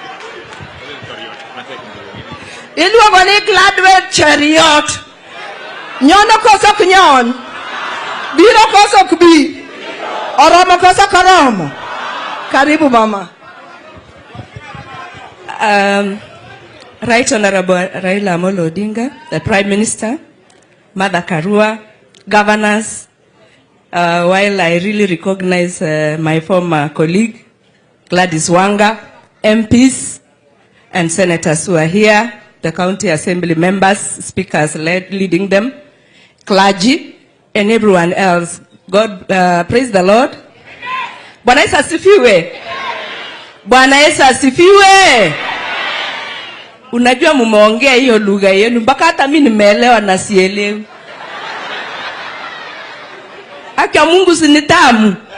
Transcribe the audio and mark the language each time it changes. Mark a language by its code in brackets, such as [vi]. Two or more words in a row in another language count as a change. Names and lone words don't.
[luo] Iluongo ni Gladwell Chariot. Nyono koso kunyon. Biro koso kubi. Oromo koso karomo. [sw] Karibu mama. [en] Right Honorable Raila Odinga, the Prime Minister, Mother Karua, governors, while I really recognize my former colleague, Gladys Wanga, MPs, and senators who are here, the county assembly members, speakers leading them, clergy, and everyone else. God, praise the Lord. [sw] Bwana Yesu asifiwe. Bwana Yesu asifiwe. Unajua mumeongea hiyo lugha yenu mpaka hata mimi nimeelewa na sielewi. Haki ya Mungu si ni tamu.